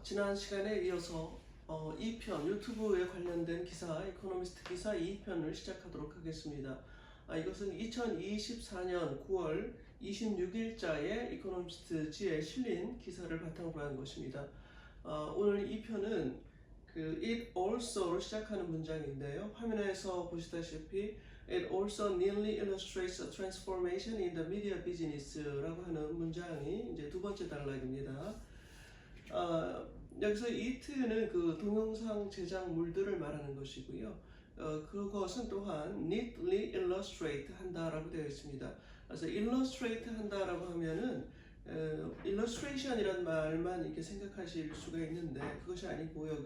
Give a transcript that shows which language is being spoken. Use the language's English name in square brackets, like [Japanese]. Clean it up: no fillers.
[Korean] 지난 시간에 이어서 2편 유튜브에 관련된 기사, 이코노미스트 기사 2편을 시작하도록 하겠습니다. 이것은 2024년 9월 26일자의 이코노미스트지에 실린 기사를 바탕으로 한 것입니다. 오늘 2편은 그 it also로 시작하는 문장인데요. 화면에서 보시다시피 [English] it also nearly illustrates a transformation in the media business라고 [Korean] 하는 문장이 이제 두 번째 단락입니다. 여기서 it는 그 동영상 제작물들을 말하는 것이고요. 그것은 또한 [English] neatly illustrate [Korean] 한다라고 되어 있습니다. 그래서 illustrate 한다라고 하면은 illustration이란 말만 이렇게 생각하실 수가 있는데 그것이 아니고요.